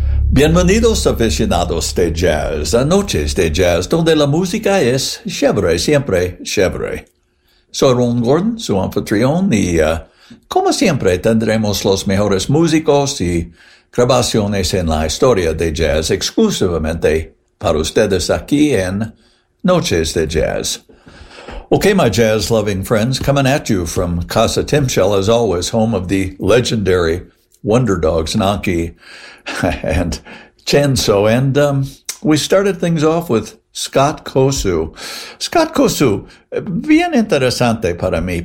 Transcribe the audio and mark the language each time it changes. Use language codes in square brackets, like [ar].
[es] Bienvenidos aficionados de jazz, a noches de jazz, donde la música es chévere, siempre chévere. Soy Ron Gordon, su anfitrión, y como siempre tendremos los mejores músicos y grabaciones en la historia de jazz exclusivamente para ustedes aquí en Noches de Jazz. [en] Okay, my jazz-loving friends, coming at you from Casa Timshel, as always, home of the legendary Wonder Dogs, Nanki and Chenzo. And we started things off with Scott Kosu. [es] Scott Kosu, bien interesante para mí.